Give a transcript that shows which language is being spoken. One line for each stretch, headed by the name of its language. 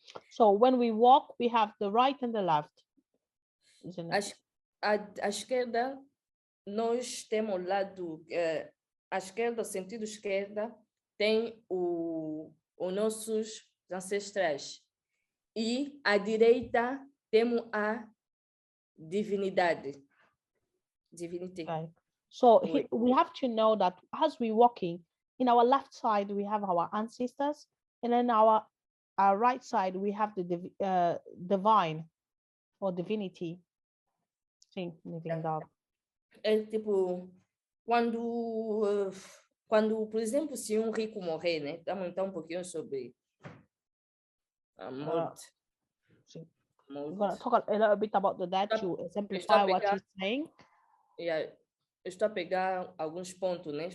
English: So when we walk, we have the right and the left, isn't it?
Portuguese: A esquerda, nós temos o lado, a esquerda, o sentido esquerda, tem os nossos ancestrais. E à direita, temos a divinidade.
English: Divinity. Okay. So we have to know that as we're walking, in our left side, we have our ancestors, and then our right side, we have the divine or divinity.
Portuguese: Sim, é tipo, quando Quando, por exemplo, se rico morrer, né? Vamos então um pouquinho sobre a morte.
English: We're going to talk a little bit about the dead to exemplify what he's saying. Yeah.
Portuguese: Eu estou a pegar alguns pontos, né?